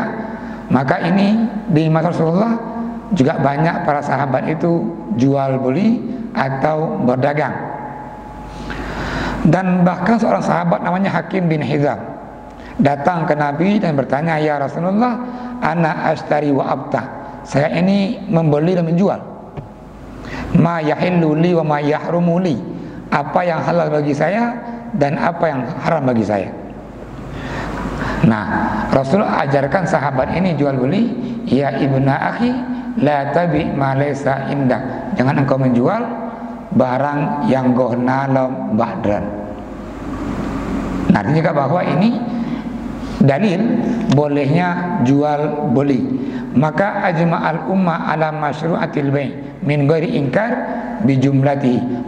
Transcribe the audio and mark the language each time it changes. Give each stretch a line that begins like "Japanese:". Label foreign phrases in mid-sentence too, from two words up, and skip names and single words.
Indonesian: Maka ini di masa Rasulullah juga banyak para sahabat itu jual beli atau berdagang. Dan bahkan seorang sahabat namanya Hakim bin Hizam datang ke Nabi dan bertanya,
Arabic: يا رسول الله، أنا أشتري وأبيع,
Indonesian: saya ini membeli dan menjual.
Arabic: ما يحل لي وما يحرم لي,
Indonesian: apa yang halal bagi saya dan apa yang haram bagi saya. Nah, Rasulullah ajarkan sahabat ini jual beli,
Arabic: يا ابن أخي لا تبع ما ليس عندك,
Indonesian: jangan engkau menjual barang yang gohnalom badran. Nah, artinya juga bahwa ini dalil bolehnya jual beli.
Arabic: Maka أجمعت الأمة على مشروعية البيع من غير إنكار بجملته.